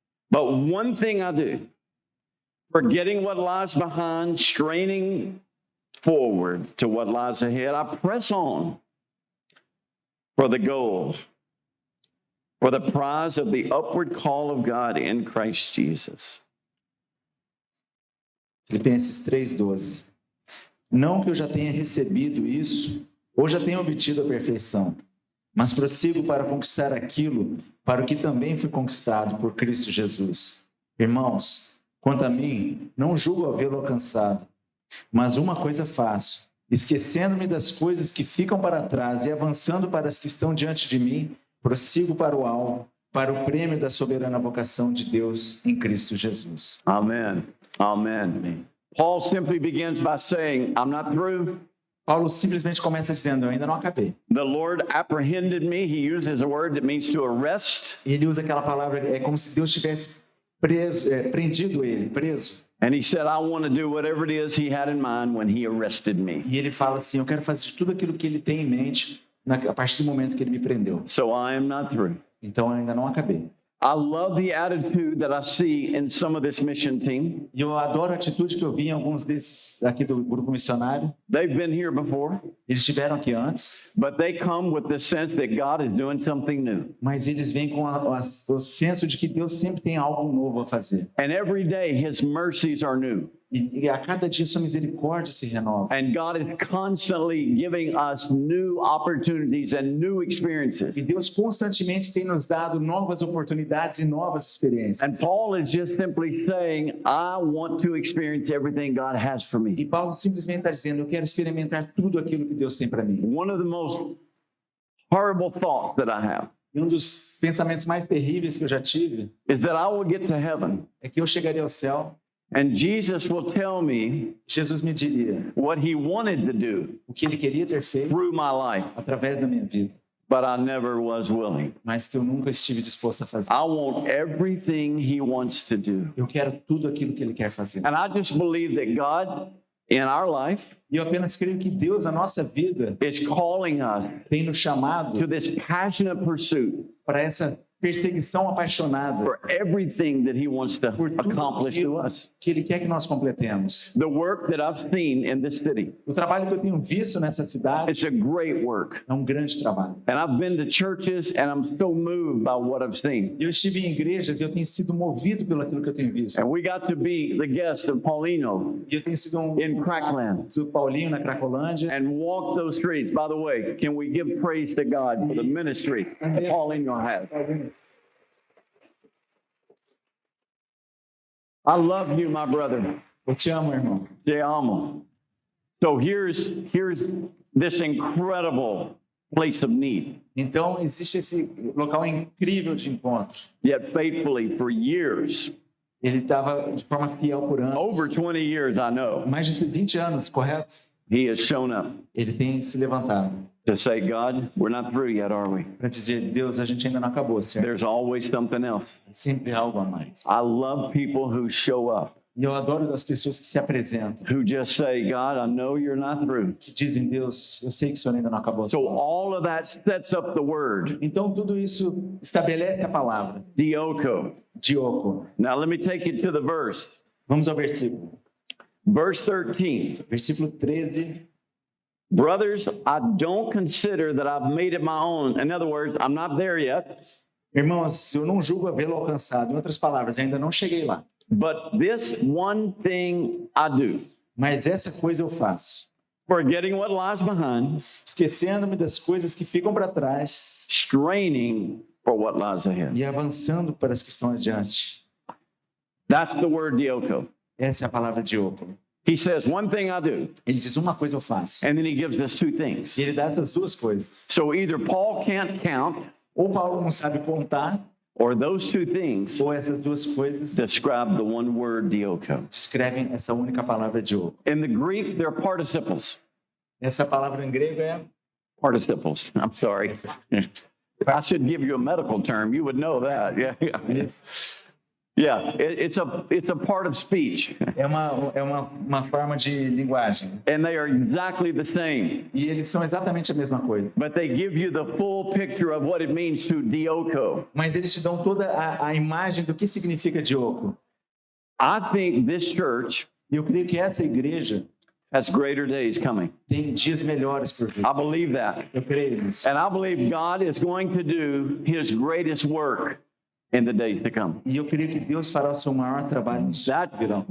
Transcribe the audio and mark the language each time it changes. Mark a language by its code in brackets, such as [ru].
[en] But one thing I do, forgetting what lies behind, straining forward to what lies ahead, I press on for the goal, for the prize of the upward call of God in Christ Jesus. [pt] Filipenses 3,12. Não que eu já tenha recebido isso, ou já tenha obtido a perfeição, mas prossigo para conquistar aquilo para o que também fui conquistado por Cristo Jesus. Irmãos, quanto a mim, não julgo havê-lo alcançado, mas uma coisa faço, esquecendo-me das coisas que ficam para trás e avançando para as que estão diante de mim, prossigo para o alvo, para o prêmio da soberana vocação de Deus em Cristo Jesus. Amen. Amen. [en] Paul simply begins by saying, I'm not through. [pt] Paulo simplesmente começa dizendo, eu ainda não acabei. [en] The Lord apprehended me. He uses a word that means to arrest. [pt] Ele usa aquela palavra, é como se Deus tivesse prendido ele, preso. [en] And he said, I want to do whatever it is he had in mind when he arrested me. [pt] E ele fala assim, eu quero fazer tudo aquilo que ele tem em mente a partir do momento que ele me prendeu. [en] So I am not through. [pt] Então eu ainda não acabei. [en] I love the attitude that I see in some of this mission team. [pt] E eu adoro a atitude que eu vi em alguns desses aqui do grupo missionário. [en] They've been here before, [pt] Eles estiveram aqui antes, [en] but they come with the sense that God is doing something new. [pt] mas eles vêm com o senso de que Deus sempre tem algo novo a fazer. [en] And every day his mercies are new. [pt] E a cada dia sua misericórdia se renova. [en] And God is constantly giving us new opportunities and new experiences. [pt] E Deus constantemente tem nos dado novas oportunidades e novas experiências. [en] And Paul is just simply saying, I want to experience everything God has for [pt] E [en] me. [pt] Paulo simplesmente está dizendo, eu quero experimentar tudo aquilo que Deus tem para mim. [en] One of the most horrible thoughts that I have [pt] E um dos pensamentos mais terríveis que eu já tive [en] is that I will get to heaven [pt] é que eu chegaria ao céu, [en] and Jesus will tell me [pt] Jesus me diria [en] what he wanted to do [pt] o que ele queria ter feito [en] through my life, [pt] através da minha vida, [en] but I never was willing. [pt] mas que eu nunca estive disposto a fazer. [en] I want everything he wants to do. [pt] Eu quero tudo aquilo que ele quer fazer. [en] And I just believe that God in our life [pt] E eu apenas creio que Deus, na nossa vida, [en] is calling us [pt] tem nos chamado [en] to this passionate pursuit [pt] para essa perseguição apaixonada [en] for everything that he wants to [pt] por tudo [en] accomplish to [pt] aquilo [en] us. [pt] que ele quer que nós completemos. [en] The work that I've seen in this city, [pt] O trabalho que eu tenho visto nessa cidade [en] it's a great work. [pt] é um grande trabalho. [en] And I've been to churches and I'm so moved by what I've seen. [pt] Eu estive em igrejas e eu tenho sido movido pelo aquilo que eu tenho visto. [en] And we got to be the guest of Paulino [pt] E eu tenho sido um [en] in Crackland [pt] do Paulinho na Cracolândia. [en] and walk those streets. By the way, can we give praise to God for the ministry that Paulino has? I love you, my brother. [pt] Eu te amo, irmão. Te amo. [en] So here's this incredible place of need. [pt] Então, existe esse local incrível de encontro. [en] Yet faithfully for years, [pt] Ele estava de forma fiel por anos. [en] over 20 years, I know, [pt] Mais de 20 anos, correto? [en] he has shown up [pt] Ele tem se levantado [en] to say, God, we're not through yet, are we? [pt] para dizer, Deus, a gente ainda não acabou, certo? [en] There's always something else. [pt] Sempre algo a mais. [en] I love people who show up, [pt] E eu adoro as pessoas que se apresentam, [en] who just say, God, I know you're not through. [pt] que dizem, Deus, eu sei que o Senhor ainda não acabou. [en] So all of that sets up the word, [pt] Então, tudo isso estabelece a palavra. [en] dioko. [pt] Dioco. [en] Now let me take you to the verse. [pt] Vamos ao versículo. [en] Verse 13. [pt] Versículo 13. [en] Brothers, I don't consider that I've made it my own. In other words, I'm not there yet. [pt] Irmãos, eu não julgo havê-lo alcançado. Em outras palavras, ainda não cheguei lá. [en] But this one thing I do, [pt] Mas essa coisa eu faço. [en] forgetting what lies behind, [pt] Esquecendo-me das coisas que ficam para trás [en] straining for what lies ahead. [pt] e avançando para as que estão adiante. [en] That's the word dioko. [pt] Essa é a palavra Dioco. [en] He says, one thing I do, [pt] Ele diz, uma coisa eu faço. [en] and then he gives us two things. [pt] E ele dá essas duas coisas. [en] So either Paul can't count, [pt] Ou Paulo não sabe contar, [en] or those two things [pt] ou essas duas coisas [en] describe the one word dioko. [pt] descrevem essa única palavra Dioco. [en] In the Greek, they're participles. [pt] Essa palavra em grego é... [en] Participles. I'm sorry. I should give you a medical term. You would know that. Yeah. Yeah. It's a part of speech, [pt] É uma forma de linguagem. [en] and they are exactly the same. [pt] E eles são exatamente a mesma coisa. [en] But they give you the full picture of what it means to dioko. [pt] Mas eles te dão toda a imagem do que significa Dioco. [en] I think this church [pt] E eu creio que essa igreja [en] has greater days coming. [pt] tem dias melhores por vir. [en] I believe that. [pt] Eu creio nisso. [en] And I believe God is going to do his greatest work in the days to come. [pt] E eu creio que Deus fará o seu maior trabalho nos dias que virão.